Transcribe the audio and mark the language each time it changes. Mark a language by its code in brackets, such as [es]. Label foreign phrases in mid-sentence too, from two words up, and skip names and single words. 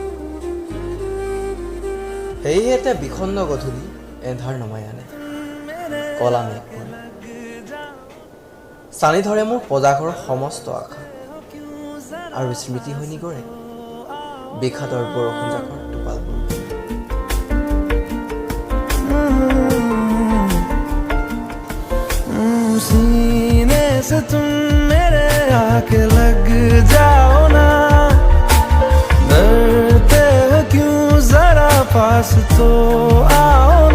[as] সেয়েহে এতিয়া বিষণ্ণ গধূলি এন্ধাৰ নমাই আনে কলা মেঘবোৰ, চানি ধৰে মোৰ পজাঘৰৰ সমস্ত আশা আৰু স্মৃতি হৈ নিগৰে বিষাদৰ বৰষুণ জাকৰ টোপালবোৰ। [hi] सीने से तुम मेरे आके लग जाओ ना, डरते हो क्यों जरा पास तो आओ